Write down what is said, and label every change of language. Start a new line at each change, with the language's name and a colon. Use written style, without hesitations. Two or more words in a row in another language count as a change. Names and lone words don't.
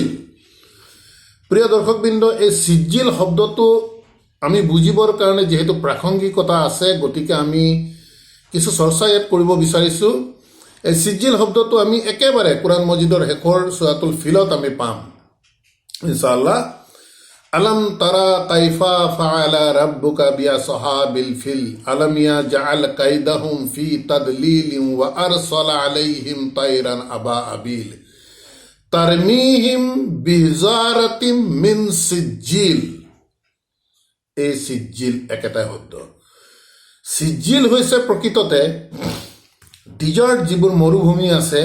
Assamese: প্ৰিয় দৰ্শকবৃন্দ, এই চিজিল শব্দটো আমি বুজিবৰ কাৰণে যিহেতু প্ৰাসংগিকতা আছে, গতিকে আমি কিছু চৰ্চা ইয়াত কৰিব বিচাৰিছোঁ। এই চিজিল শব্দটো আমি একেবাৰে কোৰাণ মজিদৰ শেষৰ সূৰাতুল ফিলত আমি পাম ইনশাআল্লাহ।
Arabic: ألم تر كيف فعل ربك بأصحاب الفيل ألم يجعل كيدهم في تضليل وأرسل عليهم طيرا أبابيل ترميهم بحجارة من سجيل.
Assamese: এই সিজিল একেটাই শব্দ। সিজিল হৈছে প্ৰকৃততে ডিজাৰ্ট, যিবোৰ মৰুভূমি আছে।